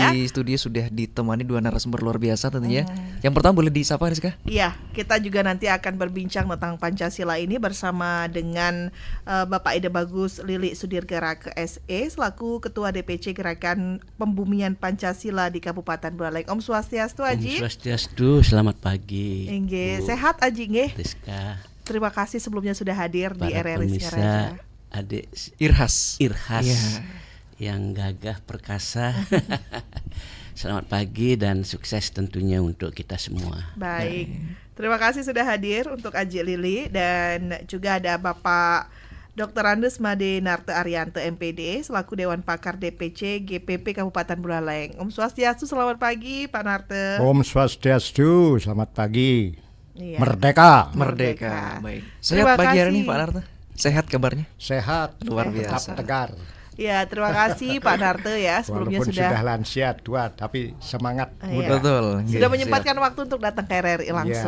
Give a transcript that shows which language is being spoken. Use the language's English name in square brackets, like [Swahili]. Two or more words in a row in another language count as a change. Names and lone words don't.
[Indonesian] di studio sudah ditemani dua narasumber luar biasa tentunya. Yang pertama boleh disapa Rizka? Iya, kita juga nanti akan berbincang tentang Pancasila ini bersama dengan Bapak Ide Bagus Lili Sudirgara KSE selaku Ketua DPC Gerakan Pembumian Pancasila di Kabupaten Buleleng. [Balinese] Om Swastiastu Aji. Om Swastiastu, [Indonesian] selamat pagi. [Balinese] Nggih, sehat Aji nggih. [Indonesian] Rizka. Terima kasih sebelumnya sudah hadir di Para RRI Singaraja. pemirsa, adik Irhas. Irhas Iya. yang gagah perkasa Selamat pagi dan sukses tentunya untuk kita semua. Baik, terima kasih sudah hadir untuk Aji Lili, dan juga ada Bapak Dr. Andes Made Narte Arianto MPD selaku Dewan Pakar DPC GPP Kabupaten Buleleng. [Balinese] Om Swastiastu, [Indonesian] selamat pagi Pak Narte. [Balinese] Om Swastiastu, [Indonesian] selamat pagi. Iya. Merdeka. Merdeka. Baik. Terima Sehat pagi hari kasih. ini Pak Narte? Sehat kabarnya? Sehat, Luar tetap biasa. tegar. Ya, terima kasih Pak Narte ya, sebelumnya Walaupun sudah lansia tua, tapi semangat Iya. muda. Betul. sudah Iya, menyempatkan waktu untuk datang ke RRI langsung.